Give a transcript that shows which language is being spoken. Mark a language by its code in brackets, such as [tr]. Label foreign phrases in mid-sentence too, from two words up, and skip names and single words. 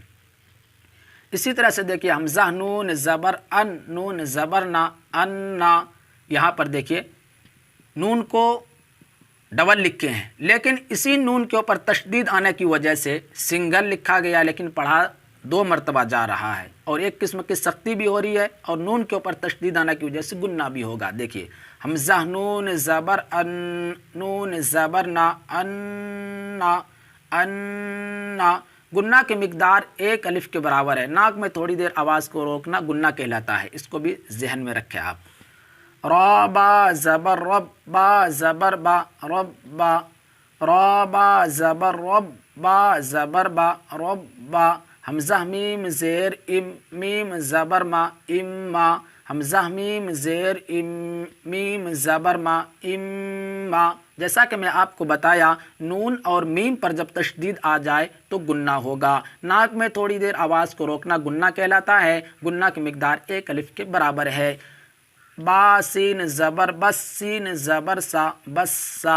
[ur] اسی طرح سے دیکھیے حمزہ نون زبر ان، نون زبر نا انا، یہاں پر دیکھیے نون کو ڈبل لکھے ہیں، لیکن اسی نون کے اوپر تشدید آنے کی وجہ سے سنگل لکھا گیا لیکن پڑھا 2 مرتبہ جا رہا ہے، اور ایک قسم کی سختی بھی ہو رہی ہے، اور نون کے اوپر تشدید آنے کی وجہ سے گننا بھی ہوگا۔ دیکھیے حمزہ نون زبر ان، نون زبر نا انا انا۔ گننا کی مقدار 1 الف کے برابر ہے۔ ناک میں تھوڑی دیر آواز کو روکنا گننا کہلاتا ہے، اس کو بھی ذہن میں رکھیں آپ۔ را با زبر رب، با زبر با رب با، را با زبر رب، با زبر با رب با۔ حمزہ میم زیر ام، میم زبر ما اما، حمزہ میم زیر ام، میم زبر ما اما۔ جیسا کہ میں آپ کو بتایا نون اور میم پر جب تشدید آ جائے تو گننا ہوگا۔ ناک میں تھوڑی دیر آواز کو روکنا گننا کہلاتا ہے۔ گننا کی مقدار 1 الف کے برابر ہے۔ با سین زبر بس، سین زبر سا بس سا۔